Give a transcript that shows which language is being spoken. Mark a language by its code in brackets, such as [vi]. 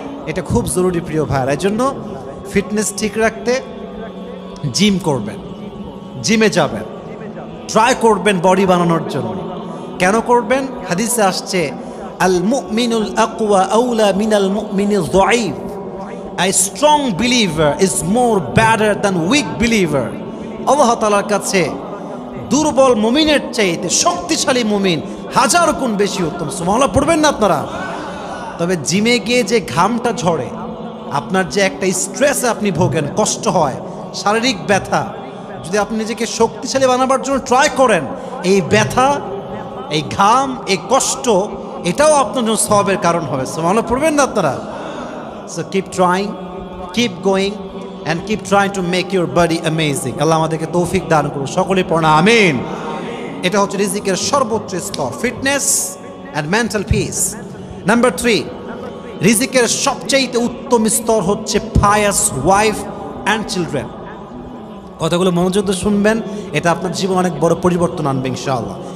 [bn] এটা খুব জরুরি প্রিয় ভাইয়ের। এই জন্য ফিটনেস ঠিক রাখতে জিম করবেন, জিমে যাবেন, ট্রাই করবেন বডি বানানোর জন্য। কেন করবেন? [ar] হাদিসে আসছে আল মুমিনুল আকওয়া আউলা মিনাল মুমিনিজ যায়ীফ। [en] A strong believer is more better than weak believer. [bn] আল্লাহ তাআলার কাছে দুর্বল মুমিনের চাইতে শক্তিশালী মুমিন হাজার গুণ বেশি উত্তম। সুবহানাল্লাহ পড়বেন না আপনারা? তবে জিমে গিয়ে যে ঘামটা ঝরে, আপনার যে একটা স্ট্রেসে আপনি ভোগেন, কষ্ট হয়, শারীরিক ব্যথা, যদি আপনি নিজেকে শক্তিশালী বানাবার জন্য ট্রাই করেন, এই ব্যথা, এই ঘাম, এই কষ্ট, এটাও আপনার জন্য সওয়াবের কারণ হবে। সুবহানাল্লাহ পড়বেন না আপনারা? [en] So keep trying, keep going and keep trying to make your body amazing. [bn] আল্লাহ আমাদেরকে তৌফিক দান করুন। সকলেই পড়না আমিন। এটা হচ্ছে রিজিকের সর্বোচ্চ স্তর, [en] Fitness and mental peace. [bn] Number 3, রিজিকের সবচেয়ে উত্তম স্তর হচ্ছে [en] Pious wife and children. [bn] কথাগুলো মনোযোগ দিয়ে শুনবেন, এটা আপনার জীবনে অনেক বড় পরিবর্তন আনবে ইনশাআল্লাহ।